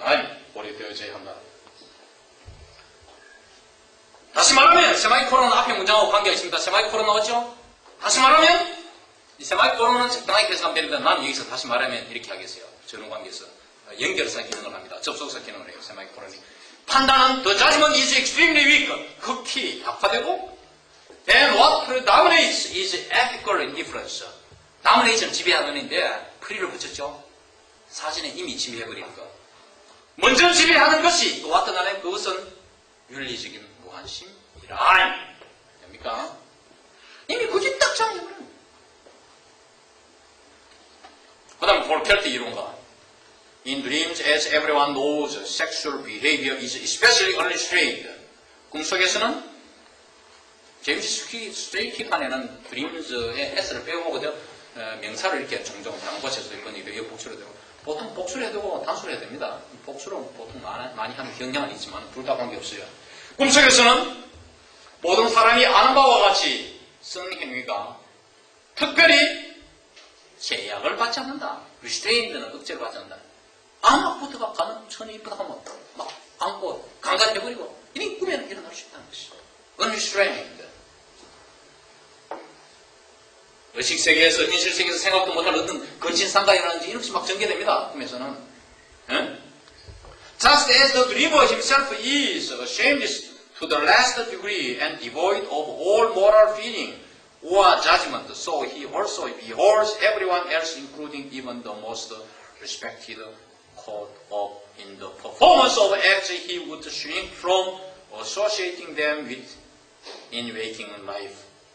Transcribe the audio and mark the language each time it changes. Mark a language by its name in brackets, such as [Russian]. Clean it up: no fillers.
[Korean] 아니, 고려되어져야 한다. 다시 말하면 세마이콜론 앞에 문장하고 관계가 있습니다. 세마이콜론 나왔죠? 다시 말하면 이 세마이콜론은 적당하게 해석하면 되는데 나는 여기서 다시 말하면 이렇게 하겠어요. 저런 관계에서 연결사 기능을 합니다. 접속사 기능을 해요. 세마이콜론이. 판단은 [English] the judgment is extremely weak. [Korean] 극히 약화되고 [English] then what predominates is ethical indifference. [Korean] dominate는 지배하는 인데 프리를 붙였죠. 사진에 이미 지배해버리는 거. 먼저 지배하는 것이 또 어떤 안에 그것은 윤리적인 무관심이라. 됩니까? 이미 그게 딱 정해버려요. 그 다음에 볼켈트 이론가. [English] In dreams, as everyone knows, sexual behavior is especially unrestrained. [Korean] 꿈속에서는 제임스 스트레이키판에는 드림즈의 S를 빼고거든 명사를 이렇게 종종 양보해서 이건 이거 복수로 되고 보통 복수로 해도 되고 단수로 해야 됩니다. 복수로 보통 많이 하는 경향은 있지만 둘 다 관계없어요. 꿈속에서는 모든 사람이 아는 바와 같이 성행위가 특별히 제약을 받지 않는다. restrained는 억제를 받지 않는다. 아무것도가 가는 천이 이쁘다 하면 막 안고 강간해버리고 이런 꿈에는 일어날 수 있다는 것이죠. unrestrained. 의식세계에서 현실세계에서 생각도 못할 어떤 근친상간이라든지 이런 것이 막 전개됩니다. 꿈에서는. [English] Just as the dreamer himself is ashamed to the last degree and devoid of all moral feeling or judgment, so he also beholds everyone else, including even the most respected caught up in the performance of acts he would shrink from associating them with in waking life.